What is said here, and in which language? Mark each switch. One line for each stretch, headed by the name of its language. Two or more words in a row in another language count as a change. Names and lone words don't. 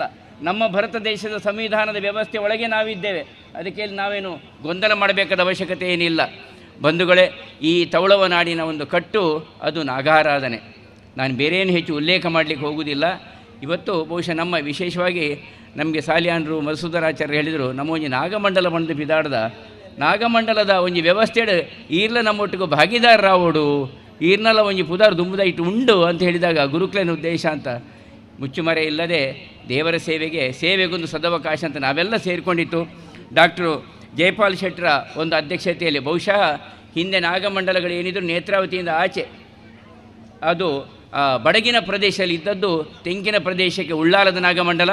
Kannada: ನಮ್ಮ ಭಾರತ ದೇಶದ ಸಂವಿಧಾನದ ವ್ಯವಸ್ಥೆ ಒಳಗೆ ನಾವಿದ್ದೇವೆ. ಅದಕ್ಕೆ ನಾವೇನು ಗೊಂದಲ ಮಾಡಬೇಕಾದ ಅವಶ್ಯಕತೆ ಏನಿಲ್ಲ. ಬಂಧುಗಳೇ, ಈ ತವಳವ ನಾಡಿನ ಒಂದು ಕಟ್ಟು ಅದು ನಾಗಾರಾಧನೆ. ನಾನು ಬೇರೇನು ಹೆಚ್ಚು ಉಲ್ಲೇಖ ಮಾಡಲಿಕ್ಕೆ ಹೋಗುವುದಿಲ್ಲ. ಇವತ್ತು ಬಹುಶಃ ನಮ್ಮ ವಿಶೇಷವಾಗಿ ನಮಗೆ ಸಾಲಿಯಾನರು ಮಧುಸೂದನಾಚಾರ್ಯರು ಹೇಳಿದರು,
Tulu: ನಮ್ಮ ಒಂಜಿ ನಾಗಮಂಡಲ ಬಂದು ಬಿದಾಡ್ದ ನಾಗಮಂಡಲದ ಒಂಜಿ ವ್ಯವಸ್ಥೆ ಈರ್ಲ ನಮ್ಮೊಟ್ಟಿಗೂ ಭಾಗಿದಾರ ರಾವೋಡು, ಈರ್ನೆಲ್ಲ ಒಂಜಿ ಪುದಾರ್ ದುಂಬುದ ಇಟ್ಟು ಉಂಡು
Kannada: ಅಂತ ಹೇಳಿದಾಗ ಗುರುಕುಲನ ಉದ್ದೇಶ ಅಂತ. ಮುಚ್ಚುಮರೆ ಇಲ್ಲದೆ ದೇವರ ಸೇವೆಗೊಂದು ಸದವಕಾಶ ಅಂತ ನಾವೆಲ್ಲ ಸೇರಿಕೊಂಡಿತ್ತು. ಡಾಕ್ಟರು ಜಯಪಾಲ್ ಶೆಟ್ಟರ ಒಂದು ಅಧ್ಯಕ್ಷತೆಯಲ್ಲಿ ಬಹುಶಃ ಹಿಂದೆ ನಾಗಮಂಡಲಗಳು ಏನಿದ್ರು ನೇತ್ರಾವತಿಯಿಂದ ಆಚೆ, ಅದು ಬಡಗಿನ ಪ್ರದೇಶದಲ್ಲಿ ಇದ್ದದ್ದು ತೆಂಕಿನ ಪ್ರದೇಶಕ್ಕೆ ಉಳ್ಳಾಲದ ನಾಗಮಂಡಲ.